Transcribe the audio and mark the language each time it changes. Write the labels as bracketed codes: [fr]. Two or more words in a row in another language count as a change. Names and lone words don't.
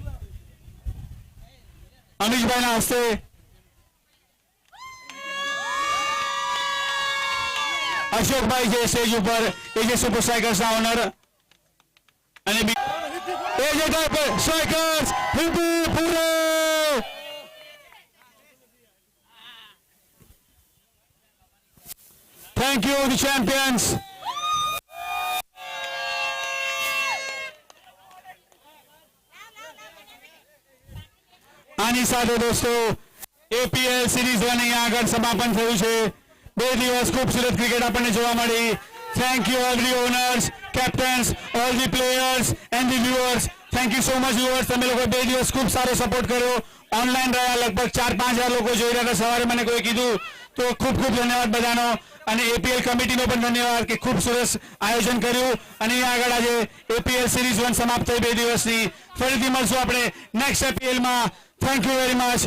[gu] અશોકભાઈ છે સ્ટેજ ઉપર, એજે સુપર સ્ટ્રાઇકર્સ ના ઓનર. અને એજે સ્ટ્રાઇકર્સ પૂરો. [en] Thank you, the champions. [gu] આની સાથે દોસ્તો APL સિરીઝ 1 અહીંયા આગળ સમાપન થયું છે. 2 દિવસ ખૂબસૂરત ક્રિકેટ આપણને જોવા મળી. [en] Thank you all the owners, captains, all the players and the viewers. Thank you so much viewers. [gu] તમે લોકો 2 દિવસ ખૂબ સારો સપોર્ટ કર્યો. ઓનલાઈન રહ્યા લગભગ 4-5 હજાર લોકો જોઈ રહ્યા હતા. સવારે મને કોઈ કીધું તો ખૂબ ધન્યવાદ બધાનો. અને APL કમિટીનો પણ ધન્યવાદ કે ખૂબ સરસ આયોજન કર્યું. અને અહીંયા આગળ આજે APL સિરીઝ 1 સમાપ્ત થઈ 2 દિવસની. ફરીથી મળશું આપણે નેક્સ્ટ APL માં. [en] Thank you very much.